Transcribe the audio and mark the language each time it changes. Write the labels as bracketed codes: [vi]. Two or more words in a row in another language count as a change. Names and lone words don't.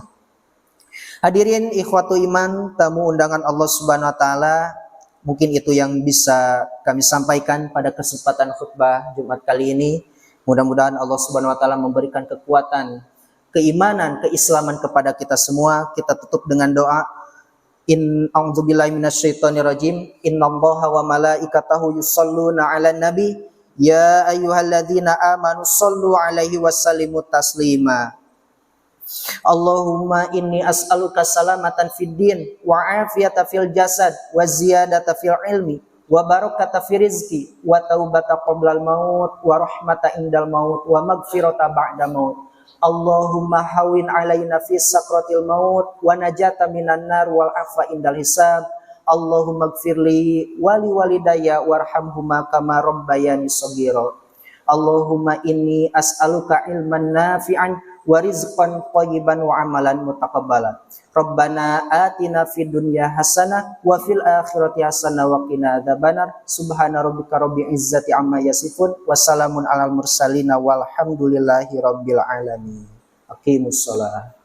[ar] حاضرين إخوة إيمان, [id] tamu undangan [ar] الله سبحانه وتعالى, [id] mungkin itu yang bisa kami sampaikan pada kesempatan khutbah Jumat kali ini. Mudah-mudahan [ar] الله سبحانه وتعالى [id] memberikan kekuatan, keimanan, keislaman kepada kita semua. Kita tutup dengan doa. [ar] إن أعوذ بالله من الشيطان الرجيم. إن الله وملائكته يصلون على النبي يا أيها الذين آمنوا صلوا عليه وسلموا تسليما. اللهم إني أسألك سلامة في الدين وعافية في الجسد وزيادة في العلم وبركة في الرزق وتوبة قبل الموت ورحمة عند الموت ومغفرة بعد الموت. اللهم هون علينا في سكرات الموت والنجاة من النار والعفو عند الحساب. اللهم اغفر لي ولوالدي وارحمهما كما ربياني صغيرا. اللهم إني أسألك علما نافعا ورزقا طيبا وعملا متقبلا. ربنا آتنا في الدنيا حسنة وفي الآخرة حسنة وقنا عذاب النار. سبحان ربك رب العزة عما يصفون وسلام على المرسلين والحمد لله رب العالمين. أقيموا الصلاة.